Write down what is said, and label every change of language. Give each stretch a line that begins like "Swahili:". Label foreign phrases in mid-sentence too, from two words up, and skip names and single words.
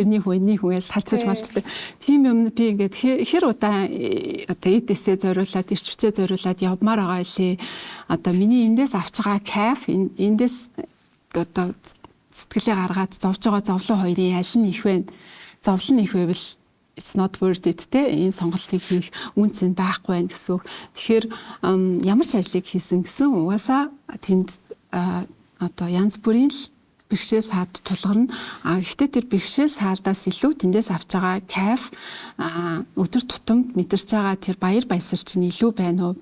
Mongolian: Тэрний хүнээс талцаж малцдаг. Тийм юм би ингээд хэр удаа одоо эдээсээ зориулаад, ирч хүчээ зориулаад явмаар байгаа илээ. Одоо миний эндээс авч байгаа кайф, эндээс одоо сэтгэлээ гаргаад зовж байгаа зовлон хоёрын аль нь их вэ? Зовлон их байвал
English: it's not worth it
Mongolian: те энэ сонголтыг хийх үнц нь байхгүй байх гэсэн. Тэгэхээр ямар ч ажлыг хийсэн гэсэн угаасаа тэнд одоо янз бүрийн л бэрхшээл саад тулгарна. Гэхдээ тэр бэрхшээл саалдаас илүү тэндээс авч байгаа кайф өдөр тутамд мэдэрч байгаа тэр баяр баясгал чинь илүү байна уу?